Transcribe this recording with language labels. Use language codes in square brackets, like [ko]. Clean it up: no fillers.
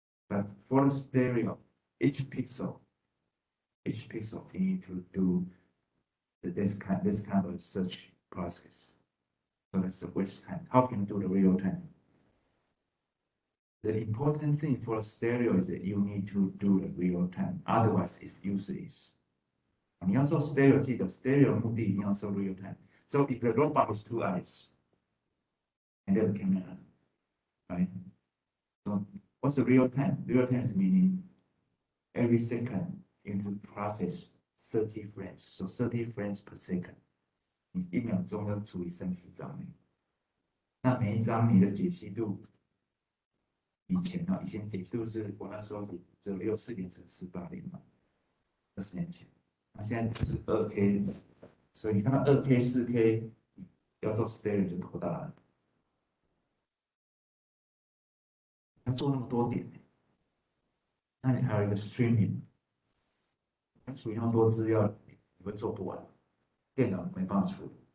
[en] But for the stereo, each pixel, you need to do this kind of search process. So that's the waste time. How can you do the real time? The important thing for stereo is that you need to do the real time, otherwise it's useless. [zh] 你要做 stereo， 记得 stereo 的目的一定要做 real time. [en] So if the robot has 2 eyes and then camera, right? So what's the real time? Real time is meaning every second you need to process 30 frames, so 30 frames per second. [zh] 你1秒钟要处理30张，那每一张你的解析度。以前解析度是我那时候只有64乘480嘛，20年前。那现在就是 2K， 所以你看到 2K、4K 要做 stereo 就头大了，要做那么多点，那你还有一个 streaming， 要处理那么多资料，你会做不完，电脑没办法处理。